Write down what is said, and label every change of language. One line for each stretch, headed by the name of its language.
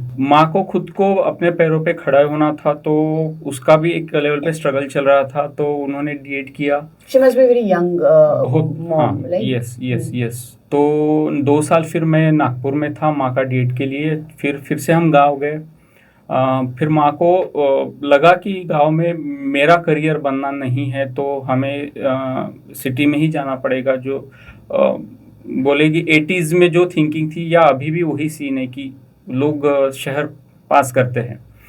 Hindi: माँ को खुद को अपने पैरों पे खड़ा होना था, तो उसका भी एक लेवल पे स्ट्रगल चल रहा था। तो उन्होंने डीएड किया।
English: She must be very young mom, like? Yes.
Hindi: तो 2 साल फिर मैं नागपुर में था माँ का डीएड के लिए। फिर से हम गांव गए। फिर माँ को लगा कि गांव में मेरा करियर बनना नहीं है, तो हमें सिटी में ही जाना पड़ेगा। जो बोलेगी 80s में जो थिंकिंग थी, या अभी भी वही सीन है कि लोग शहर पास करते हैं।